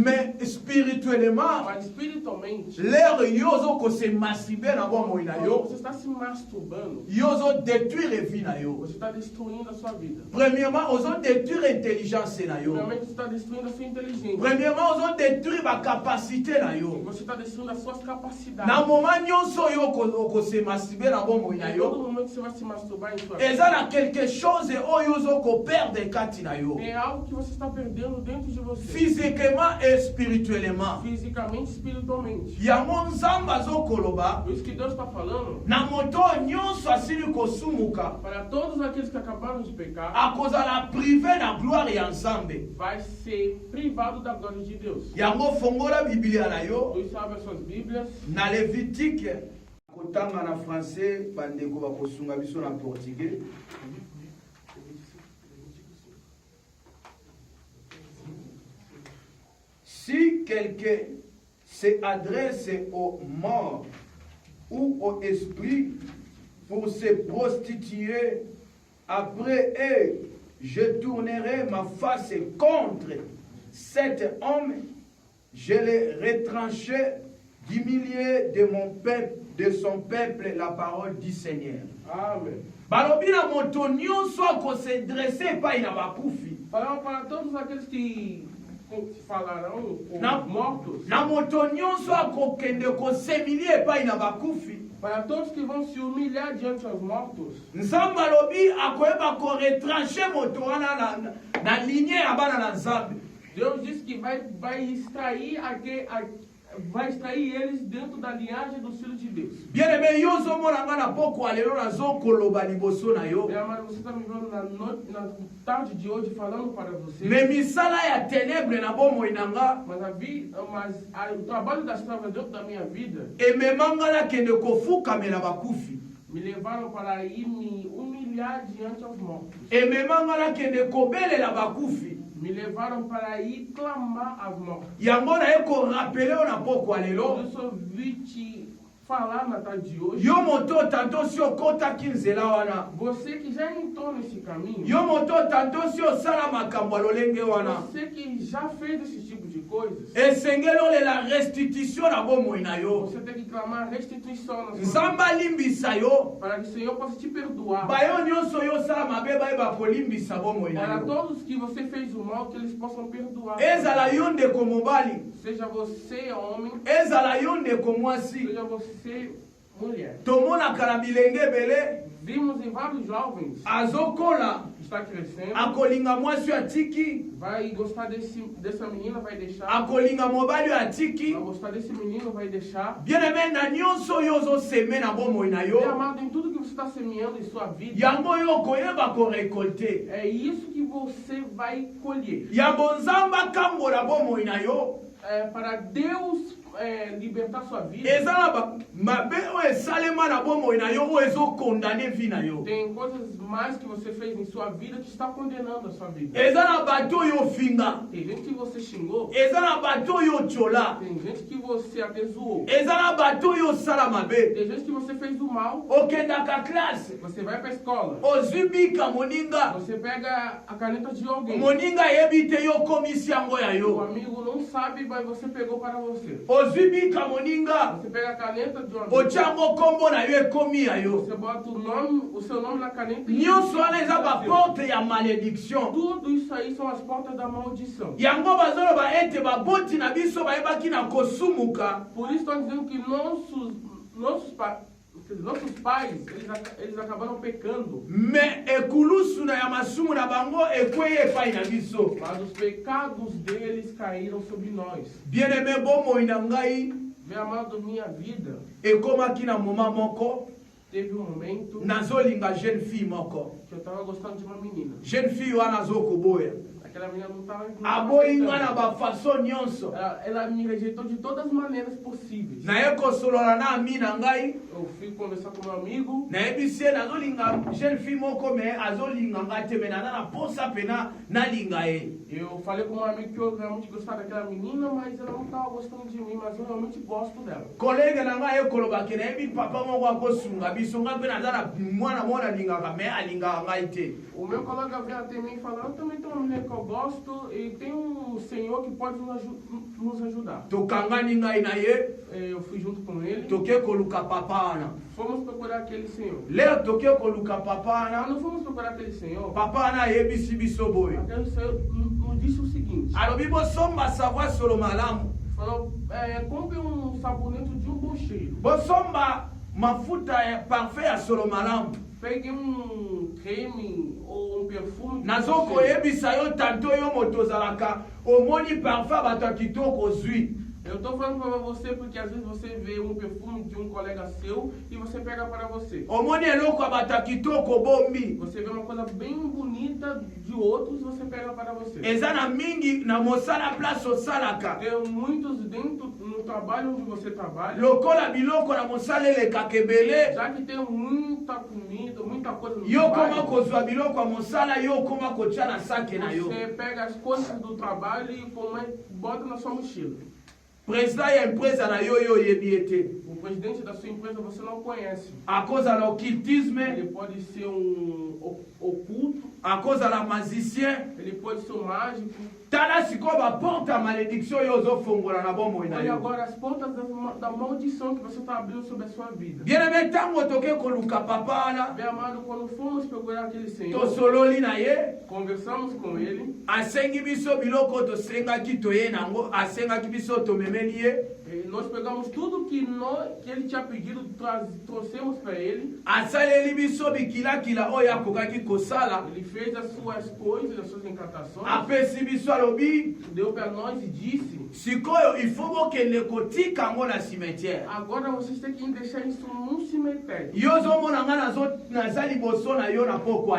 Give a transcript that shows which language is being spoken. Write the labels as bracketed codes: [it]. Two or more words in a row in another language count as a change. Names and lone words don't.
[fr] mais spirituellement [pt] Mas espiritualmente, [ln] lere yo ozokose masturbe na bomoi na [pt] quando [ln] yo, [pt] você está se masturbando, [ln] yo ozodétruire vie na yo. [pt] você está destruindo a sua vida. [ln] Premièrement ozodétruire intelligence na yo. [pt] Primeiramente, você está destruindo a sua inteligência. [ln] Premièrement ozodétruire bacapacité na [pt] E [ln] yo. [pt] você está destruindo as suas capacidades. [ln] Na moment nyonso oyo okose masturbe na bomoi na [pt] Em todo [ln] yo, [pt] momento que você vai se masturbar em sua vida, [ln] eza na [fr] quelque chose [ln] oyo ozokoperdre kati na yo, [pt] tem algo que você está perdendo dentro de você. [fr] physiquement et spirituellement. [pt] Fisicamente e espiritualmente. [ln] Yango Nzambe azokoloba [pt] Por isso que Deus está falando [ln] na moto nyonso asili kosumuka [pt] para todos aqueles que acabaram de pecar, [ln] akozala privé na gloire ya Nzambe. [pt] vai ser privado da glória de Deus. [ln] Yango fongola Biblia na yo [pt] Deus sabe as suas Bíblias. [ln] na Lévitique kotanga na français bandeko bakosunga biso na portugais. [fr] Si quelqu'un s'adresse aux morts ou aux esprits pour se prostituer, après eux, je tournerai ma face contre cet homme, je le retrancherai du milieu de mon peuple, de son peuple, la parole du Seigneur. Amen. [ln] Balobi na moto nyonso akose dresse epai na bakufi. [pt] Falamos para todos aqueles que falarão [ln] Na- [pt] mortos. [ln] na moto nyonso akokende kosemilie epai na bakufi, [pt] Para todos que vão se humilhar diante dos mortos. [ln] nzambe alobi akoyeba koretranche moto wana na linie ya bana na nzambe. [pt] Deus disse que vai extrair vai extrair eles dentro da linhagem dos filhos de Deus. [ln] Bien-aimé, yo ozomona nga na pokwa lelo nazokoloba liboso na yo. [pt] Meu amado, você está me vendo na tarde de hoje falando para você. [ln] Me misala ya ténèbre na bomoi na nga [pt] Mas o trabalho das trevas dentro da minha vida [ln] emema nga nakende kofukamela bakufi, [pt] me levaram para ir me humilhar diante dos mortos. [ln] emema nga nakende kobelela bakufi. [pt] Me levaram para ir clamar aos mortos. [ln] Yango naye korapele yo na pokwa [pt] Por [ln] lelo. [pt] isso eu vim te falar na tarde de hoje. [ln] Yo moto tanto si okotaki nzela wana, [pt] Você que já entrou nesse caminho. [ln] yo moto tanto si osala makambo ya lolenge wana, [pt] Você que já fez esse tipo de coisas. [ln] esengeli olela restitution na bomoi na yo. [pt] Você tem que clamar restituição na sua vida. [ln] Nzambe alimbisa yo, [pt] Para que o Senhor possa te perdoar. [ln] bayo nyonso yo osala mabe bayeba kolimbisa bomoi na [pt] Para [ln] yo. [pt] todos que você fez o mal, que eles possam perdoar. [ln] Ezala yo ndeko mobali, [pt] Seja você homem, [ln] ezala yo ndeko mwasi, [pt] seja você mulher. [ln] tomonaka na bilenge ebele [pt] Vimos em vários jovens [ln] azokola [pt] está crescendo, [ln] akolinga mwasi oyo atiki, [pt] vai gostar dessa menina, vai deixar. [ln] akolinga mobali oyo atiki. [pt] Vai gostar desse menino, vai deixar. [ln] Bien-aimé, na nyonso oyo ozoseme na bomoi na [pt] Meu [ln] yo, [pt] amado, em tudo que você está semeando em sua vida, [ln] yango oyo okoyeba korekolte. [pt] é isso que você vai colher. [ln] Yambo nzambe akambola bomoi na yo, [pt] Para Deus libertar sua vida, [ln] eza na mabe oyo esalema na bomoi na yo oyo ezokondane vi na yo. [pt] tem coisas mais que você fez em sua vida que está condenando a sua vida. [ln] Eza na bato oyo ofinga, [pt] Tem gente que você xingou, [ln] eza na bato oyo otyola, [pt] tem gente que você até zoou, [ln] eza na bato oyo osala mabe. [pt] tem gente que você fez o mal. [ln] Okendaka classe, [pt] Você vai para a escola, [ln] ozwi bika moninga, [pt] você pega a caneta de alguém, [ln] moninga ayebi te yo okomisi yango ya [pt] o [ln] yo. [pt] amigo não sabe, mas você pegou para você. [ln] Ozwi bika moninga, [pt] Você pega a caneta de um amigo, [ln] otya yango kombo na yo ekomi ya yo. [pt] você bota o seu nome na caneta e [ln] Nyonso wana eza baporte ya malédiction. [pt] tudo isso aí são as portas da maldição. [ln] Yango bazoloba ete baboti na biso bayebaki na kosumuka. [pt] Por isso estão dizendo que nossos pais, eles acabaram pecando. [ln] Me ekulusu na ya masumu na bango ekwei epai na biso. [pt] Mas os pecados deles caíram sobre nós. [ln] Bien-aimé, bomoi na ngai [pt] Meu amado, minha vida [ln] ekomaki na moma moko [pt] teve um momento [ln] nazolinga [fr] jeune fille [ln] moko. [pt] que eu estava gostando de uma menina. [fr] Jeune fille [ln] wana azokoboya, [pt] Aquela menina não estava [ln] aboyi nga na bafaso nyonso. [pt] ela me rejeitou de todas as maneiras possíveis. [ln] Naye kosolola na ami na ngai, [pt] Eu fui conversar com meu amigo. [ln] nayebisi ye nazolinga jeune fille moko me azolinga nga te, me naza na posa pena nalinga ye. [pt] Eu falei com um amigo que eu realmente gostava daquela menina, mas ela não estava gostando de mim, mas eu realmente gosto dela. [ln] Kolege na ngai ekolobaki nayebi papa moko akosunga biso, nga mpe naza na mwana moko nalingaka me alingaka ngai te. [pt] O meu colega veio até mim e falou, eu também tenho uma mulher que eu gosto e tem um senhor que pode nos ajudar. [ln] Tokangani ngai na ye, [pt] Eu fui junto com ele, [ln] toke koluka papa wana. [pt] fomos procurar aquele senhor. [ln] Leo toke koluka papa wana, [pt] Quando fomos procurar aquele senhor, [ln] papa wana ayebisi biso boye. [pt] aquele senhor nos disse o seguinte, [ln] Alobi bosomba savoir solo malamu, [pt] falou, compre um sabonete de um bom cheiro. [ln] bosomba mafuta ya parfait ya solo malamu. [pt] Peguei um creme ou um perfume de bom [ln] Nazoko [pt] cheiro. [ln] yebisa yo tanto yo moto ozalaka omoni parfait bato ya kitoko ozwi. [pt] Eu estou falando para você porque às vezes você vê um perfume de um colega seu e você pega para você. [ln] Omoni eloko ya bato ya kitoko bombi. [pt] Você vê uma coisa bem bonita de outros, você pega para você. [ln] Eza na mingi na mosala place osalaka. [pt] Tem muitos dentro no trabalho onde você trabalha, [ln] Lokola biloko na mosala elekaka ebele, [pt] já que tem muita comida, muita coisa no [ln] yo koma [pt] trabalho, [ln] kozwa biloko ya mosala, yo koma kotia na sake na yo. [pt] você pega as coisas do trabalho e bota na sua mochila. [ln] président ya empresa na yo yo oyebi ete [pt] O presidente da sua empresa você não conhece. [fr] à cause de l'occultisme, [pt] Ele pode ser oculto, [fr] à cause de la magicien. [pt] ele pode ser mágico. [ln] Tala sikoyo baporte ya malédiction oyo ozofongola na bomoi na [pt] Olha [ln] yo. [pt] agora as pontas da maldição que você está abrindo sobre a sua vida. [ln] Bien-aimé, ntango toke koluka papa wana [pt] Bem amado, quando fomos procurar aquele Senhor, [ln] tosololi na ye, [pt] conversamos com ele, [ln] asengi biso biloko tosengaki toye nango, asengaki biso tomemeli ye, [pt] e nós pegamos tudo que ele tinha pedido, trouxemos para ele. [ln] asaleli biso bikilakila oyo akokaki kosala, [pt] Ele fez as suas coisas, as suas encantações, [ln] apesi biso alobi [pt] deu para nós e disse: [ln] sikoyo ifo bokende kotika yango na cimetière. [pt] agora vocês têm que deixar isso num cemitério. [ln] Yo ozomona nga naza liboso na yo na pokwa